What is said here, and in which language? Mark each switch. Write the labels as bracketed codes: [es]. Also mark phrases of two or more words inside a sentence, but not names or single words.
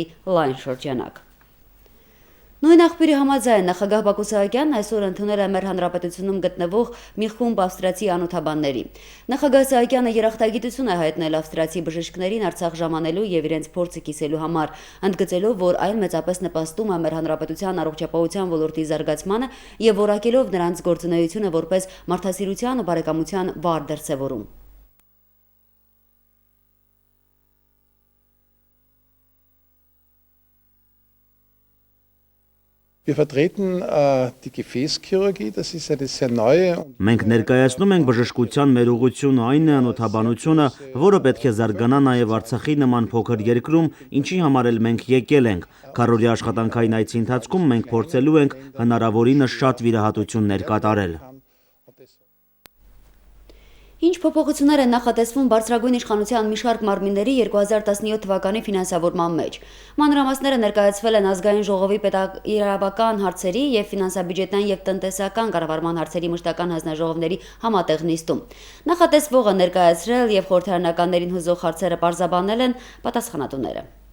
[hy] լայն շրջանակ։ Նույն աղբյուրի համաձայն նախագահ Բակո Սահակյանն այսօր ընդունել է մեր հանրապետությունում գտնվող մի խումբ ավստրիացի անօթաբանների։ Նախագահ Սահակյանը երախտագիտություն է հայտնել ավստրիացի բժիշկներին Արցախ ժամանելու եւ իրենց փորձը կիսելու համար, ընդգծելով, որ այն մեծապես նպաստում է մեր հանրապետության առողջապահության ոլորտի զարգացմանը եւ որակելով նրանց գործունեությունը որպես մարդասիրության ու բարեկամության վառ դրսեւորում։ [de] Wir vertreten die Gefäßchirurgie, das ist eine sehr neue. [hy] Մենք ներկայացնում ենք բժշկության մեր ուղղությունը այն է անօթաբանությունը, որը պետք է զարգանա նաև Արցախի նման փոքր երկրում, ինչի համար էլ մենք եկել ենք։ Քառօրյա աշխատանքային այցի ընթացքում մենք փորձելու ենք հնարավորինս շատ վիրահատություններ կատարել։ Ինչ փոփոխություններ են նախատեսվում բարձրագույն իշխանության մի շարք մարմինների 2017 թվականի ֆինանսավորման մեջ։ Մանրամասները ներկայացվել են ազգային ժողովի պետաիրավական հարցերի եւ ֆինանսաբյուջետային եւ տնտեսական կառավարման հարցերի մշտական հանձնաժողովների համատեղ նիստում։ Նախատեսվողը ներկայացրել եւ խորհրդարանականներին հուզող հարցերը պարզաբանել են պատասխանատուները։